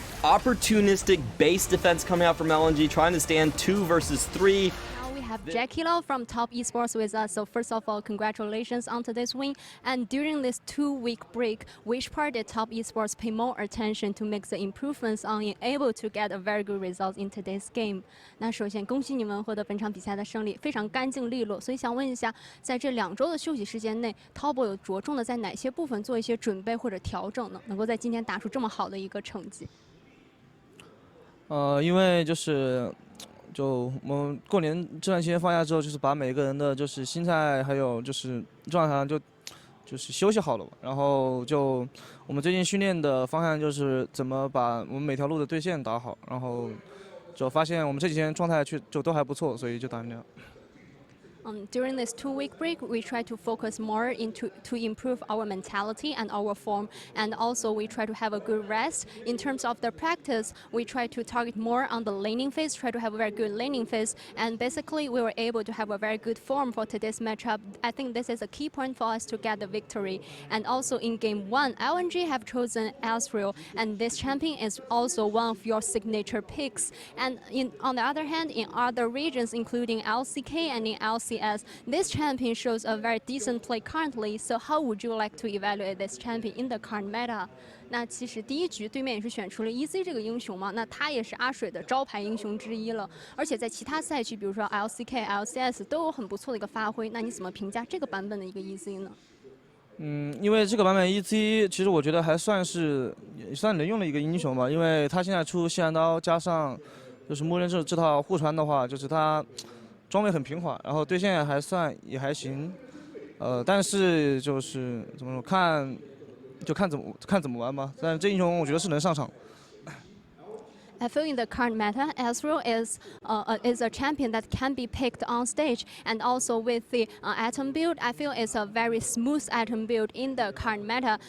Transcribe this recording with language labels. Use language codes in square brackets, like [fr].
[en] Opportunistic base defense coming out from LNG, trying to stand 2 versus 3. Have JackeyLove from Top Esports with us. So first of all, congratulations on today's win. And during this 2-week break, which part did Top Esports pay more attention to make the improvements on being able to get a very good result in today's game？ [zh] 那首先恭喜你们获得本场比赛的胜利，非常干净利落。所以想问一下，在这2周的休息时间内 ，Top 有着重的在哪些部分做一些准备或者调整呢？能够在今天打出这么好的一个成绩？因为就我们过年这段期间放假之后，就是把每个人的就是心态还有就是状态上就是休息好了，然后就我们最近训练的方向就是怎么把我们每条路的对线打好，然后就发现我们这几天状态就都还不错，所以就打成这样。 [en] During this 2-week break, we try to focus more to improve our mentality and our form, and also we try to have a good rest. In terms of the practice, we try to target more on the laning phase, try to have a very good laning phase, and basically we were able to have a very good form for today's matchup. I think this is a key point for us to get the victory. And also in game 1, LNG have chosen Ezreal, and this champion is also one of your signature picks. And on the other hand, in other regions, including LCK and in LCS, this champion shows a very decent play currently. So how would you like to evaluate this champion in the current meta? [zh] 那其实第一局对面也是选出了 EZ 这个英雄嘛，那他也是阿水的招牌英雄之一了。而且在其他赛区，比如说 LCK、LCS 都有很不错的一个发挥。那你怎么评价这个版本的一个 EZ 呢？因为这个版本 EZ 其实我觉得还算能用的一个英雄吧，因为他现在出血蓝刀加上就是默认这套互传的话，就是他装备很平滑，然后对线也还行，但是就是怎么说看怎么玩吧。但是这英雄我觉得是能上场。 [en] I feel in the current meta, Ezreal is a champion that can be picked on stage, and also with the item build, I feel it's a very smooth item build in the current meta.